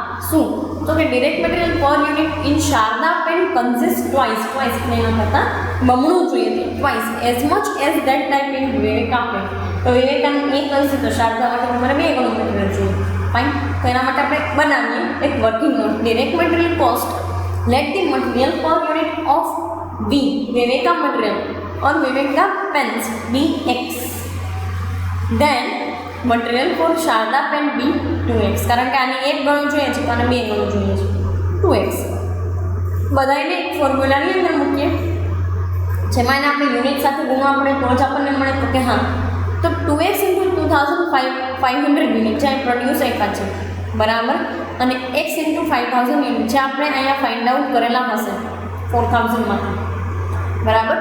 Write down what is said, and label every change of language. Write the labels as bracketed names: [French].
[Gujarati] શું તો કે [English] direct material per unit in Sharda pen consist twice [Gujarati] એટલે એના કરતાં બમણું જોઈએ છે. [English] Twice as much as that type in Viveka pen. [Gujarati] તો વિવેકાનું 1 કરશે તો શારદા માટે તમારે 2 ગણું મટીરિયલ જોઈએ. ફાઇન, તો એના માટે આપણે બનાવીએ એક working note. [English] Direct material cost let the material per unit of V Viveka material or Viveka pens be X, then material for Sharda pen be 2x. [Gujarati] કારણ કે આને 1 ગણું જોઈએ છે અને 2 ગણું જોઈએ છે 2x. બધાને ફોર્મ્યુલાની અંદર મૂકીએ જેમાં એને આપણે યુનિટ સાથે ગુણવા પડે તો જ આપણને મળે. તો કે હા, તો 2x × 2500 યુનિટ જે પ્રોડ્યુસ આપ્યા છે બરાબર, અને x × 5000 યુનિટ જે આપણે અહીંયા ફાઇન્ડ આઉટ કરેલા હશે 4000માંથી બરાબર.